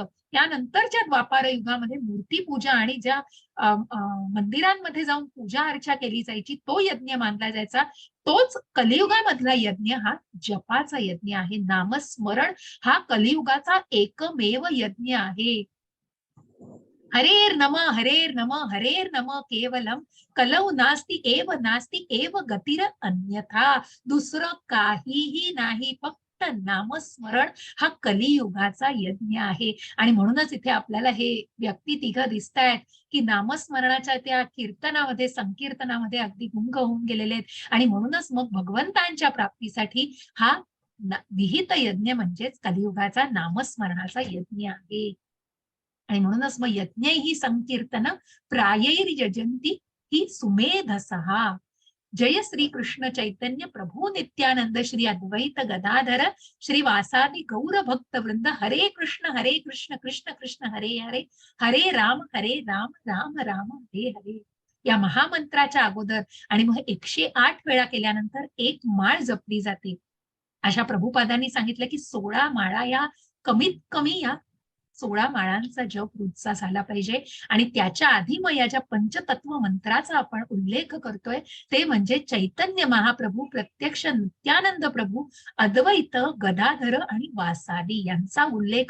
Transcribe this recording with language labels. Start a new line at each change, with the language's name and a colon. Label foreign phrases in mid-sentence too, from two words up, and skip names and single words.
Marathi: त्यानंतरच्या द्वापार युगामध्ये मूर्ती पूजा आणि ज्या मंदिरांमध्ये जाऊन पूजा अर्चा केली जायची, तो यज्ञ मानला जायचा. तोच कलियुगामधला यज्ञ हा जपाचा यज्ञ आहे. नामस्मरण हा कलियुगाचा एकमेव यज्ञ आहे.
Sanskrit: हरेर नम हरेर नम हरेर नम केवलम कलौ नास्ति एव गतिर अन्यथा.
Marathi: दुसरं काहीही नाही, फक्त नामस्मरण हा कलियुगाचा यज्ञ आहे. आणि म्हणूनच इथे आपल्याला हे व्यक्ती तिघं दिसतायत की नामस्मरणाच्या त्या कीर्तनामध्ये, संकीर्तनामध्ये अगदी गुंग होऊन गेलेले आहेत. आणि म्हणूनच मग भगवंतांच्या प्राप्तीसाठी हा विहित यज्ञ म्हणजेच कलियुगाचा नामस्मरणाचा यज्ञ आहे. आणि म्हणूनच मग
Sanskrit: यज्ञ ही संकीर्तन प्रायैर यजंती ही सुमेधसहा. जय श्री कृष्ण चैतन्य प्रभू नित्यानंद श्री अद्वैत गदाधर श्री वासादि गौर भक्त वृंद. हरे कृष्ण कृष्ण कृष्ण हरे हरे, हरे राम राम राम हरे हरे.
Marathi: या महामंत्राच्या अगोदर आणि मग 108 वेळा केल्यानंतर एक माळ जपली जाते. अशा प्रभुपादांनी सांगितलं की 16 माळा या कमीत कमी या 16 माळांचा जप रोजचा झाला पाहिजे. आणि त्याच्या आधी मग या ज्या पंचतत्व मंत्राचा आपण उल्लेख करतोय ते म्हणजे चैतन्य महाप्रभू, प्रत्यक्ष नित्यानंद प्रभू, अद्वैत गदाधर आणि वासादी यांचा उल्लेख.